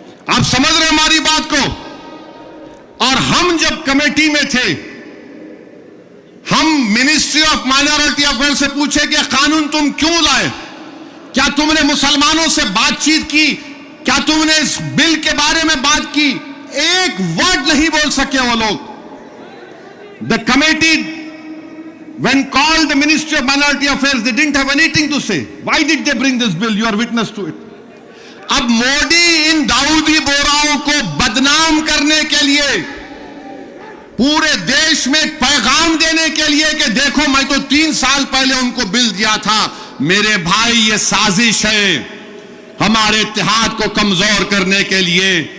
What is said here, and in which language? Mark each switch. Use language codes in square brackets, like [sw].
[hi] आप समझ रहे हमारी बात को? और हम जब कमेटी में थे, हम मिनिस्ट्री ऑफ माइनॉरिटी अफेयर से पूछे कि कानून तुम क्यों लाए, क्या तुमने मुसलमानों से बातचीत की, क्या तुमने इस बिल के बारे में बात की? एक वर्ड नहीं बोल सके वो लोग। [en] The committee when called the Ministry of Minority Affairs, they didn't have anything to say. Why did they bring this bill? You are witness to it. [hi] अब मोदी इन दाऊदी बोराओं को बदनाम करने के लिए, पूरे देश में पैगाम देने के लिए कि देखो मैं तो 3 साल पहले उनको बिल दिया था। मेरे भाई, ये साजिश है हमारे इत्तेहाद को कमजोर करने के लिए।